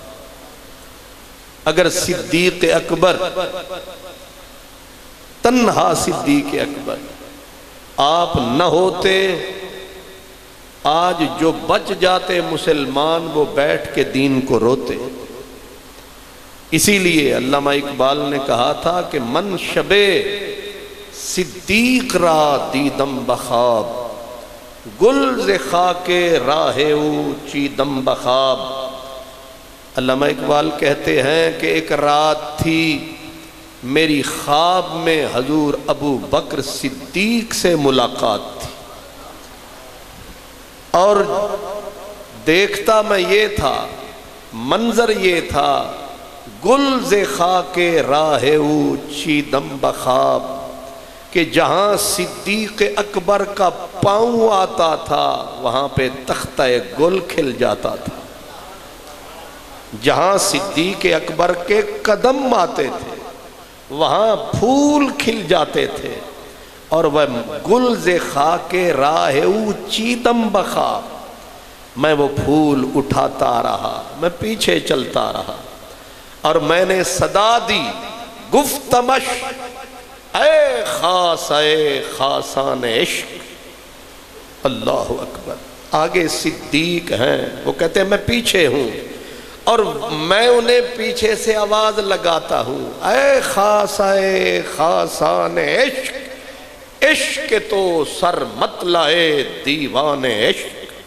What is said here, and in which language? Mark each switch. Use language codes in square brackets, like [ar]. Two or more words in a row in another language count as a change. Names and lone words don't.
[ur] اگر صدیق اکبر، تنہا صدیق اکبر آپ نہ ہوتے، آج جو بچ جاتے مسلمان وہ بیٹھ کے دین کو روتے۔ اسی لیے علامہ اقبال نے کہا تھا کہ [fa] من شبے صدیق را دیدم بخواب، گل ز خاک راہ او چیدم بخواب۔ [ur] علامہ اقبال کہتے ہیں کہ ایک رات تھی میری خواب میں حضور ابو بکر صدیق سے ملاقات تھی، اور دیکھتا میں یہ تھا، منظر یہ تھا، [fa] گل ز خاک راہ او چیدم بخواب، [ur] کہ جہاں صدیق اکبر کا پاؤں آتا تھا وہاں پہ تختہ گل کھل جاتا تھا، جہاں صدیق اکبر کے قدم آتے تھے وہاں پھول کھل جاتے تھے، اور وہ [fa] گل ز خاک راہ او چیدم بخواب، [ur] میں وہ پھول اٹھاتا رہا، میں پیچھے چلتا رہا، اور میں نے صدا دی [fa] گفتمش اے خاص اے خاصان عشق۔ [ar] اللہ اکبر۔ [ur] آگے صدیق ہیں، وہ کہتے ہیں میں پیچھے ہوں، اور میں انہیں پیچھے سے آواز لگاتا ہوں، [fa] اے خاص اے خاصان عشق، عشق تو سر مطلع دیوان عشق۔